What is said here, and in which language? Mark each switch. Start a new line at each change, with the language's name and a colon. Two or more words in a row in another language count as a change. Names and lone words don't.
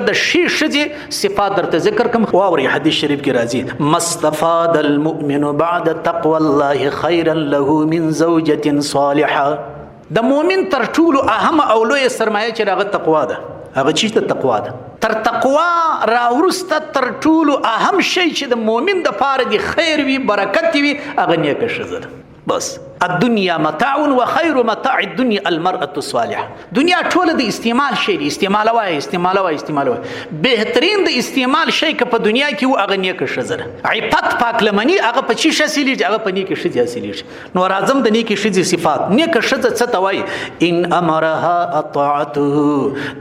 Pashto: د ښې ښځې صفات درته ذکر کوم. واورئ حدیث شریف کې راځي
Arabic: مستفاد المؤمن بعد تقوى الله خيرا له من زوجة صالحة.
Pashto: د مؤمن تر ټولو اهم او لوی سرمایه چې هغه تقوا ده. هغه چی ته تقوا ده. تر تقوا راورسته تر ټولو اهم شی چې د مؤمن د پاره دی خیر وي برکت وي هغه نیکه ښځه ده.
Arabic: بس الدنيا متاع وخير متاع الدنيا المرأة الصالحة.
Pashto: دنیا ټول د استعمال شی دی. استعمالوي بهترین د استعمال شی که په دنیا کې و هغه نیکه ښځه ده. عفت پاکلمنی هغه په چی حاصلیږي؟ هغه په نیکه ښځه حاصلیږي. نو راځم د نیکه ښځې صفات. نیکه ښځه څه ته وایي؟
Arabic: ان امرها اطاعته.